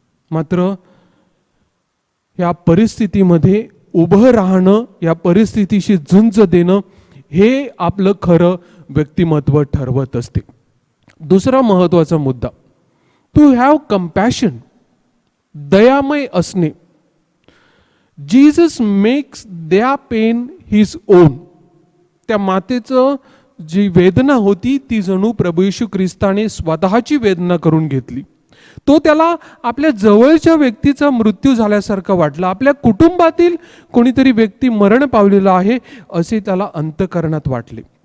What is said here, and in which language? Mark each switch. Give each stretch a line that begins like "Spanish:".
Marathi: मात्र या परिस्थितीमध्ये उभं राहणं, या परिस्थितीशी झुंज देणं हे आपलं खरं व्यक्तिमत्व ठरवत असते. दुसरा महत्त्वाचा मुद्दा,
English: to have compassion,
Marathi: दयामय असणे.
English: Jesus makes their pain his own.
Marathi: त्या मातेचं जी वेदना होती ती जणू प्रभू येशू ख्रिस्ताने स्वतःची वेदना करून घेतली. तो त्याला आपल्या जवळच्या व्यक्तीचा मृत्यू झाल्यासारखं वाटलं. आपल्या कुटुंबातील कोणीतरी व्यक्ती मरण पावलेला आहे असे त्याला अंतःकरणात वाटले.